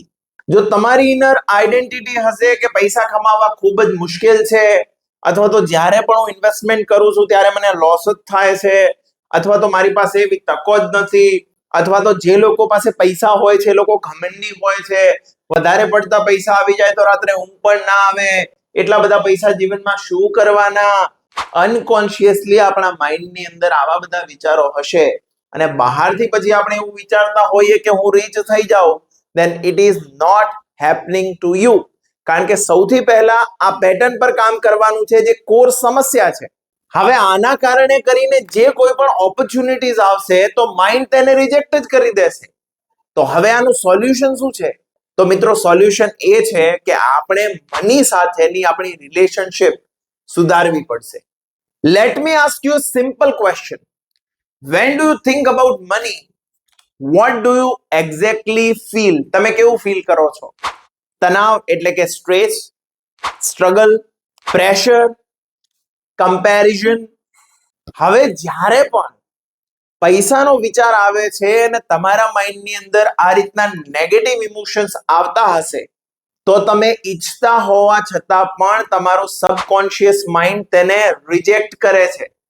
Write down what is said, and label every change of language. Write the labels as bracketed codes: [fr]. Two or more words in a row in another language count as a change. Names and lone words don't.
[gu] જો તમારી [en] inner identity [gu] હશે કે પૈસા કમાવા ખૂબ જ મુશ્કેલ છે, અથવા તો જ્યારે પણ હું ઇન્વેસ્ટમેન્ટ કરું છું ત્યારે મને લોસ જ થાય છે, અથવા તો મારી પાસે એવી તકો જ નથી, અથવા તો જે લોકો પાસે પૈસા હોય છે એ લોકો ઘમંડી હોય છે, વધારે પડતા પૈસા આવી જાય તો રાત્રે ઊંઘ પણ ના આવે, એટલા બધા પૈસા જીવનમાં શું કરવાના. અનકોન્શિયસલી આપણા માઇન્ડની અંદર આવા બધા વિચારો હશે, અને બહારથી પછી આપણે એવું વિચારતા હોઈએ કે હું રીચ થઈ જાઉં, [en] then it is not happening to you. [gu] કારણ કે સૌથી પહેલા આ પેટર્ન પર કામ કરવાનું છે, જે કોર સમસ્યા છે. હવે આના કારણે કરીને જે કોઈ પણ ઓપોર્ચ્યુનિટીઝ આવશે તો માઇન્ડ તેને રિજેક્ટ જ કરી દેશે. તો હવે આનું સોલ્યુશન શું છે? તો મિત્રો, સોલ્યુશન એ છે કે આપણે મની સાથેની આપણી રિલેશનશિપ સુધારવી પડશે. [en] Let me ask you a simple question. When do you think about money, what do you exactly feel? [gu] તમે કેવું ફીલ કરો છો? તણાવ એટલે કે [en] stress, struggle, pressure, comparison. [gu] હવે જ્યારે પણ પૈસાનો વિચાર આવે છે અને તમારા માઇન્ડની અંદર આ રીતના [en] negative emotions [gu] આવતા હશે, તો તમે ઈચ્છતા હોવા છતાં પણ તમારો [en] subconscious mind [gu] તેને રિજેક્ટ કરે છે.